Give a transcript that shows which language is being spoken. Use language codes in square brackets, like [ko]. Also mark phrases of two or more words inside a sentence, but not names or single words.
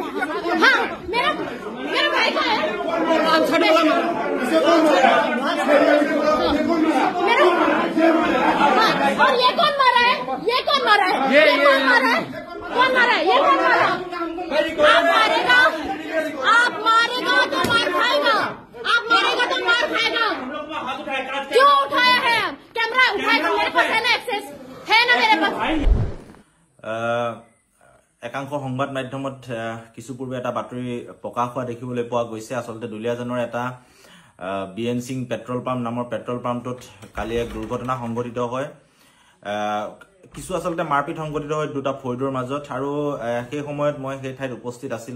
[hi] हाँ, मेरा भाई का है, और ये कौन मारा है, ये कौन मारा है, ये कौन मारा है, कौन मारा है, ये कौन मारा? आप मारेगा, आप मारेगा तो मार खाएगा, आप मारेगा तो मार खाएगा। क्यों उठाया है? कैमरा उठाएगा, मेरे पास है ना एक्सेस, है ना मेरे पास। [as] একাংশ সংবাদ মাধ্যমত কিছু পূৰ্বে এটা বাতৰি প্ৰকাশ হোৱা দেখিবলৈ পোৱা গৈছে। আচলতে দুলিয়াজানৰ এটা বিএন সিং পেট্ৰল পাম্প নামৰ [en] petrol pumpটোত [as] কালি এক দুৰ্ঘটনা সংঘটিত হয়। কিছু আচলতে মাৰপিট সংঘটিত হয় দুটা ফৈদৰ মাজত, আৰু সেই সময়ত মই সেই ঠাইত উপস্থিত আছিলো।